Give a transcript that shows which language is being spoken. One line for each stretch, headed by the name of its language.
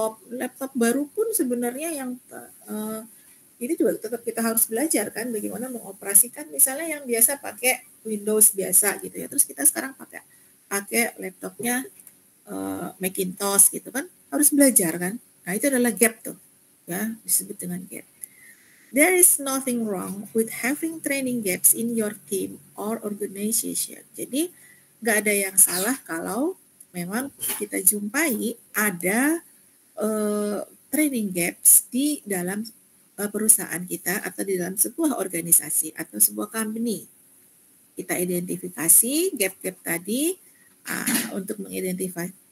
Indonesian: laptop baru pun sebenarnya yang ini juga tetap kita harus belajar kan bagaimana mengoperasikan, misalnya yang biasa pakai Windows biasa gitu ya, terus kita sekarang pakai laptopnya Macintosh gitu kan, harus belajar kan. Nah itu adalah gap tuh ya, disebut dengan gap.
English: There is nothing wrong with having training gaps in your team or organization.
Indonesian: Jadi nggak ada yang salah kalau memang kita jumpai ada training gaps di dalam perusahaan kita atau di dalam sebuah organisasi atau sebuah company. Kita identifikasi gap-gap tadi untuk mengidentifikasi.